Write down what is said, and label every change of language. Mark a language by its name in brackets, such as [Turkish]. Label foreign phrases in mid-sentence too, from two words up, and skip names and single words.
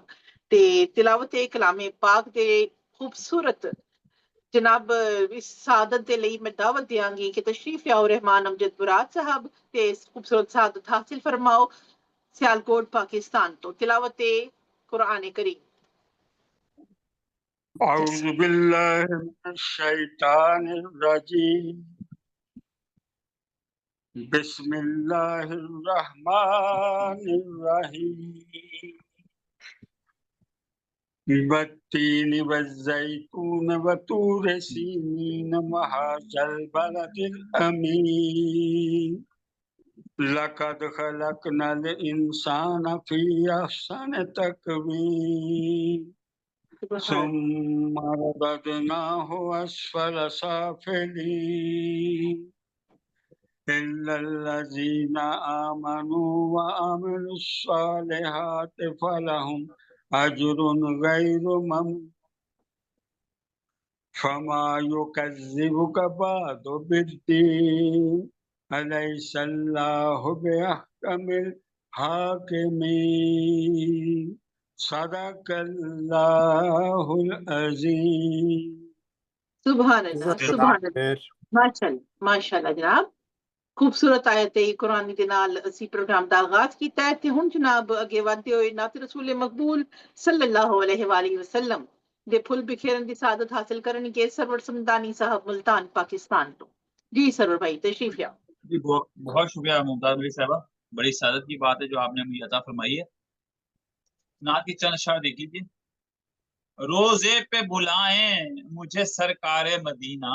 [Punjabi] تے تلاوت کلام پاک دے خوبصورت جناب اس سعادت دے لئی میں دعوت دینگی کہ تشریف لاؤ رحمان امجد براد صاحب تے اس خوبصورت سعادت حاصل فرماؤ سیالکوٹ پاکستان توں. تلاوت قرآن کریم. [Arabic] أعوذ بالله من الشيطان الرجيم بسم الله الرحمن الرحيم والتين والزيتون وطور سينين وهذا البلد الأمين لقد خلقنا الإنسان في أحسن تقويم ثم رددناه أسفل سافلين إلا الذين آمنوا وعملوا الصالحات فلهم أجر غير ممنون فما يكذبك بعد بالدين أليس الله بأحكم الحاكمين صدق الله العظيم. سبحان الله سبحان الله ما شاء الله ما شاء الله جناب. [Punjabi] خوبصورت آیت قرآن دے نال اسی پروگرام دا آغاز کیتا ہے تے ہن جناب اگے ودھدے ہوئے نعت رسول مقبول [Arabic] صلى الله عليه وسلم [Punjabi] دے پھل بکھیرن دی سعادت حاصل کرنگے سرور صمدانی صاحب ملتان پاکستان توں. جی سرور بھائی تشریف لاؤ. [Urdu] جی بہت شکریہ ممتاز ملک صاحبہ، بڑی سعادت کی بات ہے جو آپ نے مجھے عطا فرمائی ہے. نعت کی چند اشعار دیکھ لیجئے۔ روضے پہ بلائیں مجھے سرکار مدینہ,